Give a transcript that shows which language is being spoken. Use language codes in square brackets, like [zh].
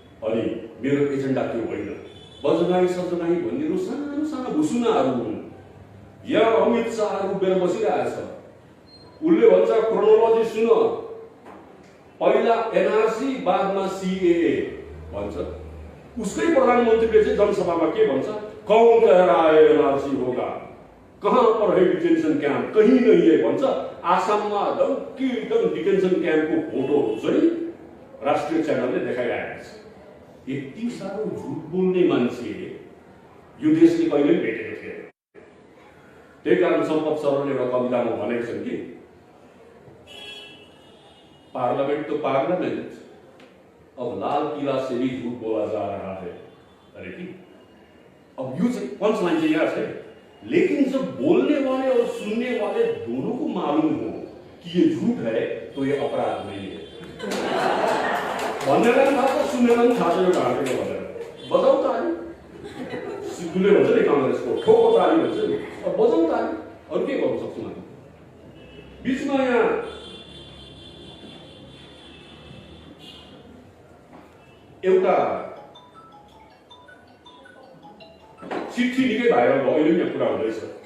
[ne] अनि मेरो एजेन्डा त्यो होइन। बजगाई सजगाई भन्नेहरू सानो सानो भुसुनाहरू हुन्। यहाँ अमित शाहहरू उभिएर बसिरहेछ, उसले भन्छ क्रोनोलोजी सुन, पहिला एनआरसी बादमा सीएए भन्छ। उसकै प्रधानमन्त्रीले चाहिँ जनसभामा के भन्छ, [hi] कौन कह रहा है एनआरसी होगा, कहाँ पर है डिटेंशन क्याम्प, कहीं नहीं है [ne] भन्छ। आसाममा डङ्की डिटेंशन क्याम्पको फोटो चाहिँ राष्ट्रिय च्यानलले देखाइरहेको छ। यति साह्रो झुट बोल्ने मान्छे यो देशले कहिल्यै भेटेको थिएन। त्यही कारण सम्पत सरले एउटा कवितामा भनेको छन् कि [hi] पार्लियामेंट तो पार्लियामेंट, अब लाल किला से भी झूठ बोला जा रहा है। अरे कि [ne] अब यो चाहिँ [hi] पंच लाइन चाहिँ यहाँ है, लेकिन जब बोलने वाले और सुनने वाले दोनों को मालूम हो कि ये झूठ है तो ये अपराध नहीं है। [ne] भन्नेलाई पनि थाहा छ, सुन्नेलाई पनि थाहा छ यो ढाँटेको भनेर। बजाउ ताली, सिद्धुले भन्छ नि काङ्ग्रेसको ठोको ताली भन्छ नि, अब बजाउ ताली, अरू के गर्नु सक्छु म। बिचमा यहाँ एउटा चिठी निकै भाइरल भयो, अहिले पनि कुरा हुँदैछ।